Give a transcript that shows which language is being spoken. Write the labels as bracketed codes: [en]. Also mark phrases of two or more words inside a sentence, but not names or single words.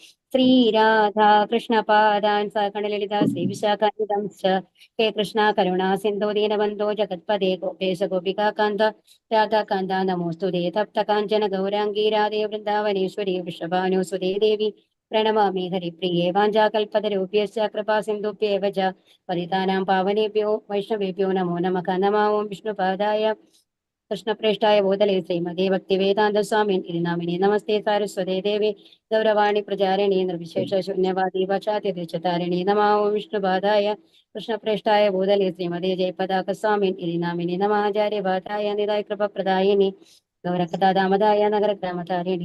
[sa] ശ്രീരാധാകൃഷ്ണപാദാൻ സകണലളിത ശ്രീവിശാഖാനിതം ഹേ കൃഷ്ണ കരുണാ സിന്ധോ ദീനബന്ധോ ജഗത്പദേ ഗോപേശ ഗോപികാന്ത രാധാകാന്ത നമോസ്തുതേ തപ്ത കാഞ്ചന ഗൗരാംഗീ രാധേ വൃന്ദാവനേശ്വരി വൃഷഭാനുസുതേ ദേവി പ്രണമാമി ഹരിപ്രിയേ വാഞ്ചാകൽപതരൂപ്യശ്ച കൃപാ സിന്ധുഭ്യേവ ച പതിതാനാം പാവനേഭ്യോ വൈഷ്ണവേഭ്യോ നമോ നമഃ. നമോ വിഷ്ണുപാദായ കൃഷ്ണപ്രേഷ്ഠായ ഭൂതലേ ശ്രീമതേ ഭക്തിവേദാന്ത സ്വാമിൻ നാമിനി നമസ്തേ സാരസ്വതേ ദേവി ഗൗരവാണി പ്രചാരിണി നിർവിശേഷ ശൂന്യവാദി പശ്ചാത്യദേശതാരിണി. നമോ വിഷ്ണുപാദായ കൃഷ്ണപ്രേഷ്ഠായ ഭൂതലേ ശ്രീമതേ ജയപതാക സ്വാമിൻ നാമിനി നമാചാര്യപാദായ നിതായ കൃപപ്രദായിനി ഗൗരകഥാദാമതായ നഗരഗ്രാമതാരിണി.